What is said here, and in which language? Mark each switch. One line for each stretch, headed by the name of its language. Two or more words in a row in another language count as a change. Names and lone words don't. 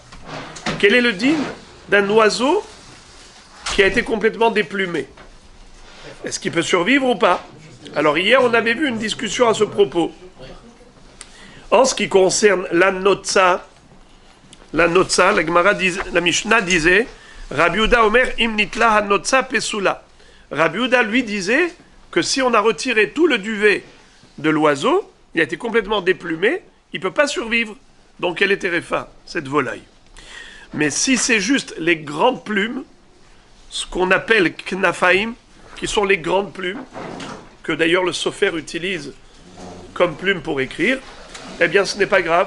French: Quel est le digne d'un oiseau qui a été complètement déplumé ? Est-ce qu'il peut survivre ou pas ? Alors hier on avait vu une discussion à ce propos. En ce qui concerne la notza, la Gemara la Mishnah disait
Hebrew: רבי יהודה אומר אם ניטלה הנוצה פסולה.
French: Rabbi Yehuda lui disait que si on a retiré tout le duvet de l'oiseau, il a été complètement déplumé, il ne peut pas survivre. Donc elle est téréfa, cette volaille. Mais si c'est juste les grandes plumes, ce qu'on appelle knafaim, qui sont les grandes plumes, que d'ailleurs le sofer utilise comme plume pour écrire, eh bien ce n'est pas grave.